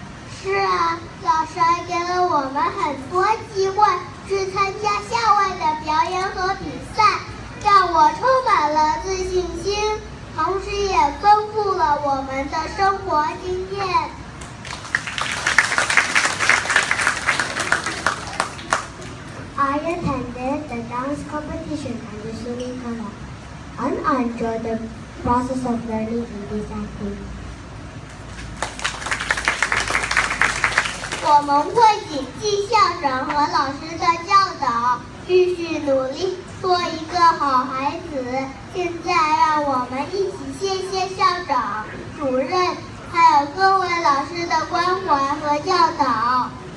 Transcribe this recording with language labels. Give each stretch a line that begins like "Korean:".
Chinese: 是啊，老师还给了我们很多机会去参加校外的表演和比赛，让我充满了自信心，同时也丰富了我们的生活经验。
English: I attended the dance competition and the swimming club, and I enjoyed the process of learning in these activities.
Chinese: 我们会谨记校长和老师的教导，继续努力做一个好孩子。现在让我们一起谢谢校长、主任，还有各位老師的關懷和教導。